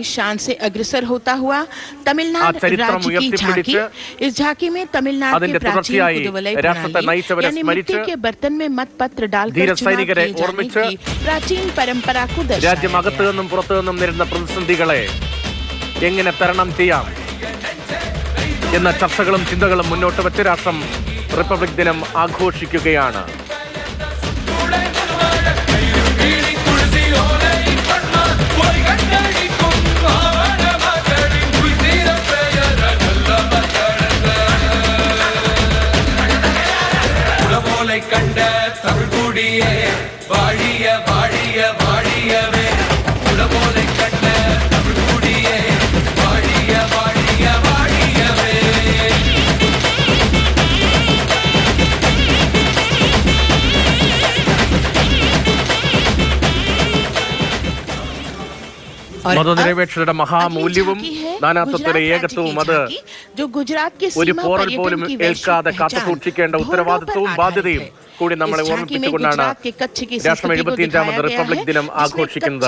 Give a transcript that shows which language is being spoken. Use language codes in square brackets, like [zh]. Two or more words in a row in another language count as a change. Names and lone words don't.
[ml] ആ ചരിത്രം ഉയർത്തിപ്പിടിച്ച് അതിന്റെ തുടർച്ചയായി രാഷ്ട്രത്തെ നയിച്ചവരെ സ്മരിച്ച് ധീരസൈനികരെ ഓർമ്മിച്ച് രാജ്യം അകത്തു നിന്നും പുറത്തു നിന്നും നേരിടുന്ന പ്രതിസന്ധികളെ എങ്ങനെ തരണം ചെയ്യാം എന്ന ചർച്ചകളും ചിന്തകളും മുന്നോട്ട് വെച്ച് രാഷ്ട്രം റിപ്പബ്ലിക് ദിനം ആഘോഷിക്കുകയാണ്. [ta] கண்ட தமிழ்குடியே வாழிய வாழிய வாழியவே, உலகோலை கண்ட தமிழ்குடியே வாழிய வாழிய வாழியவே. [ml] മതനിരപേക്ഷതയുടെ മഹാമൂല്യവും നാനാത്വത്തിലെ ഏകത്വവും അത് ഒരു പോറൽ പോലും ഏൽക്കാതെ കാത്തുസൂക്ഷിക്കേണ്ട ഉത്തരവാദിത്വവും ബാധ്യതയും കൂടി നമ്മളെ ഓർമ്മിപ്പിച്ചുകൊണ്ടാണ് രാഷ്ട്രം 75ാമത് റിപ്പബ്ലിക് ദിനം ആഘോഷിക്കുന്നത്.